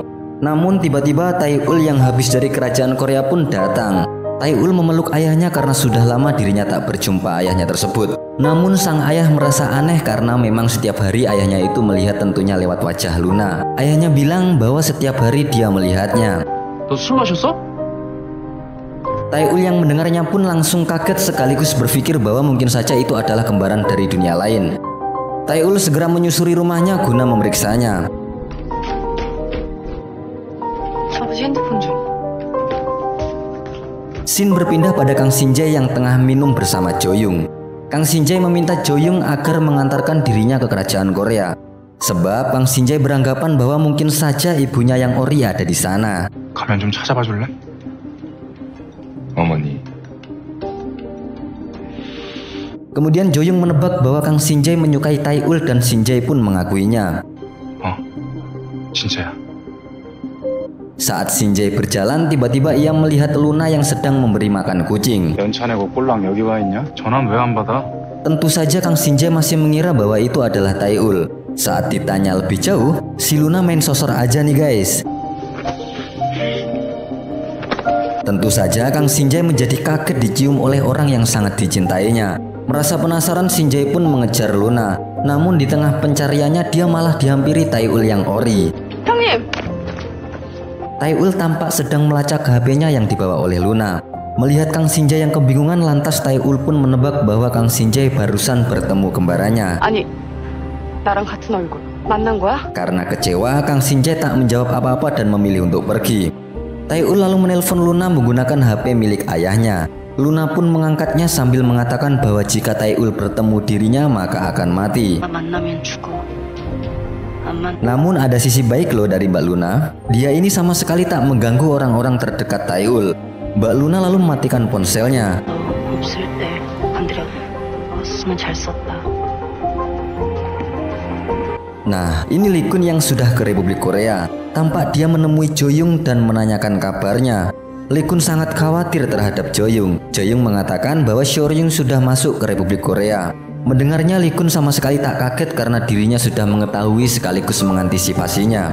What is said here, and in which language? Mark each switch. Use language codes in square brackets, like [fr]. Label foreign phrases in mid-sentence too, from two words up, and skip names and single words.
[id] Namun tiba-tiba Taeul yang habis dari kerajaan Korea pun datang. Taiul memeluk ayahnya karena sudah lama dirinya tak berjumpa ayahnya tersebut. Namun sang ayah merasa aneh karena memang setiap hari ayahnya itu melihat tentunya lewat wajah Luna. Ayahnya bilang bahwa setiap hari dia melihatnya. [ko] 너 술 마셨어? [id] Taiul yang mendengarnya pun langsung kaget sekaligus berpikir bahwa mungkin saja itu adalah kembaran dari dunia lain. Taiul segera menyusuri rumahnya guna memeriksanya. [ko] 아버지 핸드폰 좀. [id] Scene berpindah pada Kang Shin-jae yang tengah minum bersama Jo-young. Kang Shin-jae meminta Jo-young agar mengantarkan dirinya ke kerajaan Korea. Sebab Kang Shin-jae beranggapan bahwa mungkin saja ibunya yang ori ada di sana. [ko] 가면 좀 찾아봐 줄래? 어머니, [id] Kemudian Jo-young menebak bahwa Kang Shin-jae menyukai Taiul dan Shin-jae pun mengakuinya. [ko] 진짜야. [id] Saat Shin-jae berjalan, tiba-tiba ia melihat Luna yang sedang memberi makan kucing. [ko] 연차 내고 꼴랑 여기 와 있냐? 전화는 왜 안 받아? [id] Tentu saja Kang Shin-jae masih mengira bahwa itu adalah Taiul. Saat ditanya lebih jauh, si Luna main sosor aja nih guys. Tentu saja Kang Shin-jae menjadi kaget dicium oleh orang yang sangat dicintainya. Merasa penasaran, Shin-jae pun mengejar Luna. Namun di tengah pencariannya dia malah dihampiri Taiul yang ori. [ko] 형님! [id] Taiul tampak sedang melacak HP-nya yang dibawa oleh Luna. Melihat Kang Shin-jae yang kebingungan, lantas Taiul pun menebak bahwa Kang Shin-jae barusan bertemu kembarannya. [ko] 아니, 나랑 같은 얼굴. 만난 거야? [id] Karena kecewa, Kang Shin-jae tak menjawab apa-apa dan memilih untuk pergi. Taiul lalu menelpon Luna menggunakan HP milik ayahnya. Luna pun mengangkatnya sambil mengatakan bahwa jika Taiul bertemu dirinya maka akan mati. [ko] 만나면 죽어. [id] Namun ada sisi baik loh dari Mbak Luna. Dia ini sama sekali tak mengganggu orang-orang terdekat Taiul. Mbak Luna lalu mematikan ponselnya. [ko] 너 없을 때 건드려. 왔으면 잘 썼다. [id] Nah, ini Lee Kun yang sudah ke Republik Korea. Tampak dia menemui Jo-young dan menanyakan kabarnya. Lee Kun sangat khawatir terhadap Jo-young. Jo-young mengatakan bahwa Seo-ryung sudah masuk ke Republik Korea. Mendengarnya, Lee Kun sama sekali tak kaget karena dirinya sudah mengetahui sekaligus mengantisipasinya.